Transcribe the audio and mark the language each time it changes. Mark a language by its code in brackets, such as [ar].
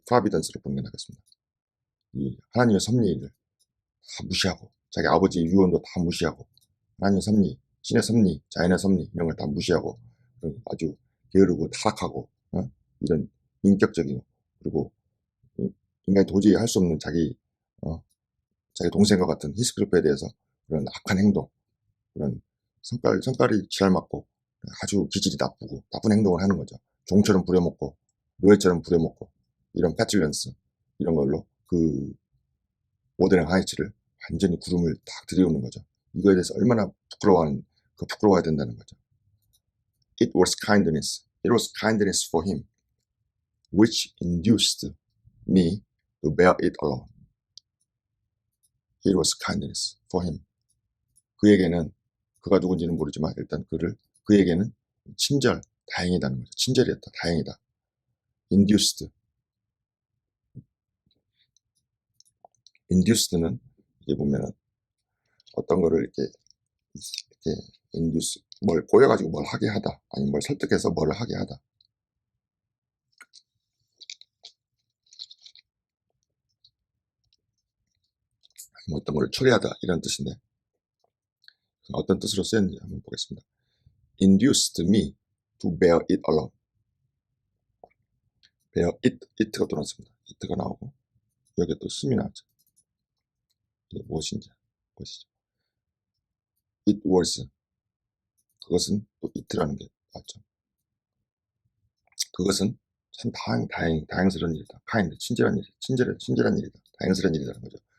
[ko] 프라비던스를 보는 게 나겠습니다. 이 하나님의 섭리를 다 무시하고 자기 아버지의 유언도 다 무시하고 하나님의 섭리, 신의 섭리, 자연의 섭리 이런 걸 다 무시하고 아주 게으르고 타락하고 이런 인격적이고 그리고 인간이 도저히 할 수 없는 자기 동생과 같은 히스기야에 대해서 그런 악한 행동, 그런 성깔이 지랄맞고 아주 기질이 나쁘고 나쁜 행동을 하는 거죠. 종처럼 부려먹고 노예처럼 부려먹고 이런 패틀런스 이런 걸로 그 오데랑 하이츠를 완전히 구름을 딱 들이우는 거죠. 이거에 대해서 얼마나 부끄러워야 된다는 거죠. [en] It was kindness for him, which induced me to bear it alone. It was kindness for him. [ko] 그에게는, 그가 누군지는 모르지만 일단 그에게는 다행이다는 거죠. 친절이었다, 다행이다. induced는 이게 보면은 어떤 거를 이렇게 induce, 뭘 꼬여가지고 뭘 하게 하다, 아니면 뭘 설득해서 뭘 하게 하다. 아니면 어떤 거를 초래하다, 이런 뜻인데, 어떤 뜻으로 쓰였는지 한번 보겠습니다. [en] Induced me to bear it alone. [ko] bear it가 또 나왔습니다. it가 나오고, 여기에 또 힘이 나왔죠. 이게 무엇인지 보시죠. [en] It was, [ko] 그것은 또 it라는 게 맞죠. 그것은 참 다행스러운 일이다. 친절한 일이다. 다행스러운 일이라는 거죠.